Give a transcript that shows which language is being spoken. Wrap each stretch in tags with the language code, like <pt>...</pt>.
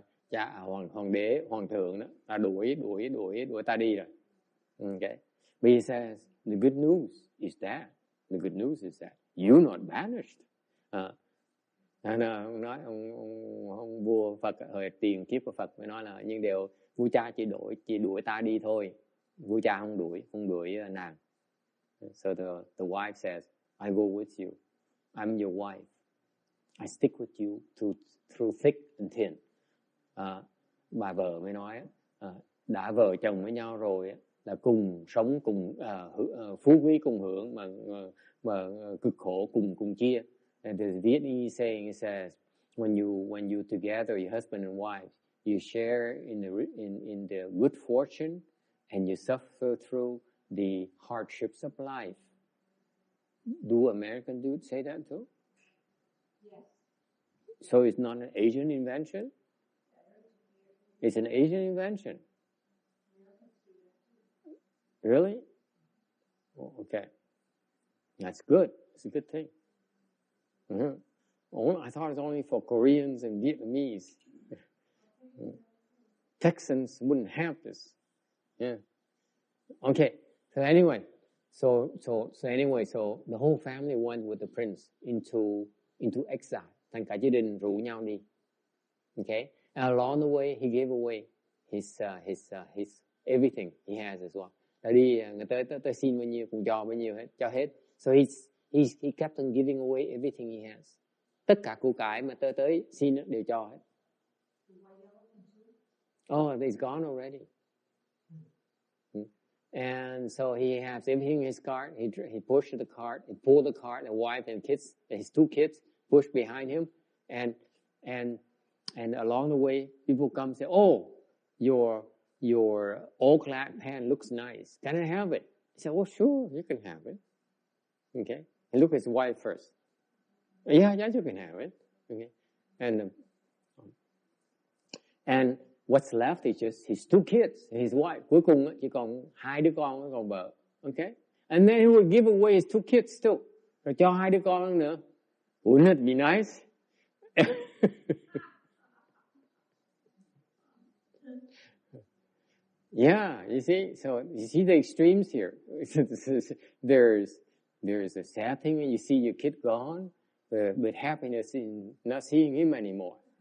<vi>Cha hoàng đế, hoàng thượng đó, ta đuổi ta đi rồi.</vi> <en>Okay. But he says, The good news is that. The good news is that you're not banished.</en> <vi>Ông nói ông vua Phật hồi tiền kiếp của Phật mới nói là nhưng điều vua cha chỉ đuổi ta đi thôi, vua cha không đuổi nàng.</vi> <en>So the wife says, I go with you. I'm your wife. I stick with you through thick and thin.</en> <vi>Bà vợ mới nói đã vợ chồng với nhau rồi là cùng sống cùng phú quý cùng hưởng mà cực khổ cùng chia.</vi> <en>And the Vietnamese saying says, when you together, your husband and wife, you share in the good fortune, and you suffer through the hardships of life. Do American dudes say that too? Yes. So it's not an Asian invention? It's an Asian invention. Really? Oh, okay. That's good. It's a good thing. I thought it was only for Koreans and Vietnamese. Texans wouldn't have this. Yeah. Okay. So anyway, so the whole family went with the prince into exile.</en> <vi>Thành cả gia đình rủ nhau đi.</vi> <en>Okay. And along the way, he gave away his everything he has as well.</en> <vi>Đi người tới xin bao nhiêu cũng cho hết.</vi> <en>So he kept on giving away everything he has.</en> <vi>Tất cả của cải mà tới xin đều cho hết.</vi> <en>Oh, it's gone already. And so he has everything in his cart. He pushed the cart. He pulled the cart. The wife and kids, his 2 kids, pushed behind him. And along the way, people come and say, "Oh, your old clad pant looks nice. Can I have it?" He said, "Oh, sure, you can have it." Okay. He looked at his wife first. Yeah, you can have it. Okay. And what's left is just his 2 kids, his wife.</en> <vi>Cuối cùng chỉ còn 2 đứa con còn vợ.</vi> <en>Okay. And then he would give away his 2 kids too.</en> <vi>Rồi cho 2 đứa con nữa.</vi> <en>Wouldn't it be nice? Yeah, you see the extremes here. There's a sad thing when you see your kid gone, but happiness in not seeing him anymore.</en>